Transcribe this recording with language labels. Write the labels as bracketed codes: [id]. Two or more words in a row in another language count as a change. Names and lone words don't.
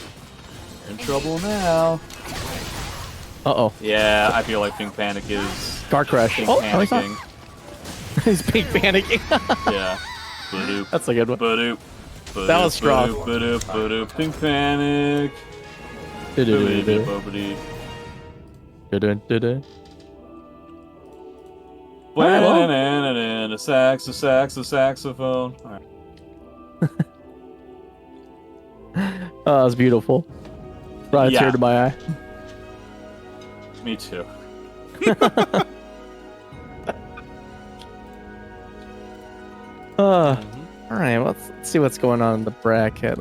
[en] We're in trouble now. Uh-oh. Yeah, I feel like Pink Panic is Car crash. Pink Oh, no, he's not. panicking. He's Pink Panicking. Yeah. Ba-doop, That's a good one. ba-doop, That was strong. ba-doop, ba-doop, Pink Panic. Du-du-du-du. Boobity. Du-du-du-du. Alright, well. a saxophone. Alright. Oh, that was beautiful. Brought a Yeah. tear to my eye. Me too. All right, let's see what's going on in the bracket.